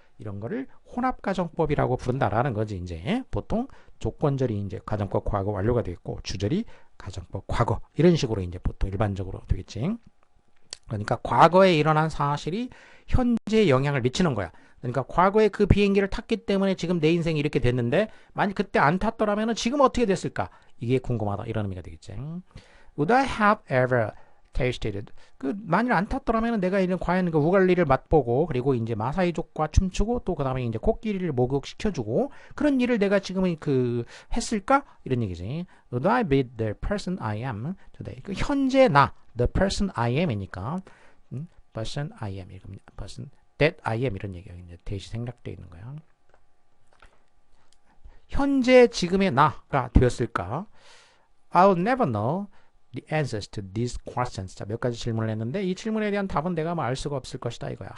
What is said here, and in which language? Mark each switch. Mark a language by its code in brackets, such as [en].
[ko] 이런 거를 혼합가정법이라고 부른다라는 거지. 이제 보통 조건절이 이제 가정법 과거 완료가 되어 있고 주절이 가정법 과거 이런 식으로 이제 보통 일반적으로 되겠지. 그러니까 과거에 일어난 사실이 현재에 영향을 미치는 거야. 그러니까 과거에 그 비행기를 탔기 때문에 지금 내 인생이 이렇게 됐는데 만약 그때 안 탔더라면 지금 어떻게 됐을까? 이게 궁금하다. 이런 의미가 되겠지. [en] Would I have ever tasted? [ko] 그 만일 안 탔더라면 내가 이런 과연 그 우갈리를 맛보고 그리고 이제 마사이족과 춤추고 또 그다음에 이제 코끼리를 목욕시켜주고 그런 일을 내가 지금 그 했을까? 이런 얘기지. [en] Would I be the person I am today? [ko] 그 현재 나, [en] the person I am [ko] 이니까 [en] person I am person that I am [ko] 이런 얘기가 이제 대시 생략되어 있는 거야. 현재 지금의 나가 되었을까? [en] I'll never know the answers to these questions. [ko] 자, 몇 가지 질문을 했는데 이 질문에 대한 답은 내가 알 수가 없을 것이다 이거야.